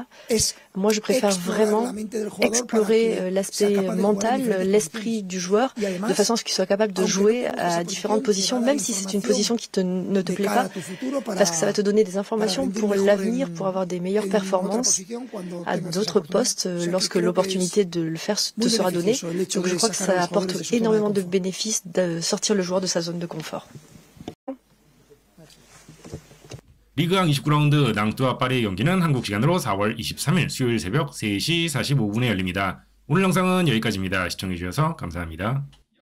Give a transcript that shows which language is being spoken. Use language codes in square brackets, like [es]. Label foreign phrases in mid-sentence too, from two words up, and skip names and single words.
[fr] Moi, je préfère vraiment explorer l'aspect mental, l'esprit du joueur, de façon à ce qu'il soit capable de jouer à différentes positions, même si c'est une position qui ne te plaît pas, parce que ça va te donner des informations pour l'avenir, pour avoir des meilleures performances à d'autres postes lorsque l'opportunité de le faire te sera donnée. Donc je crois que ça apporte énormément de bénéfices de sortir le joueur de sa zone de confort. [ko] 리그왕 29라운드 낭뚜와 파리의 경기는 한국 시간으로 4월 23일 수요일 새벽 3시 45분에 열립니다. 오늘 영상은 여기까지입니다. 시청해주셔서 감사합니다.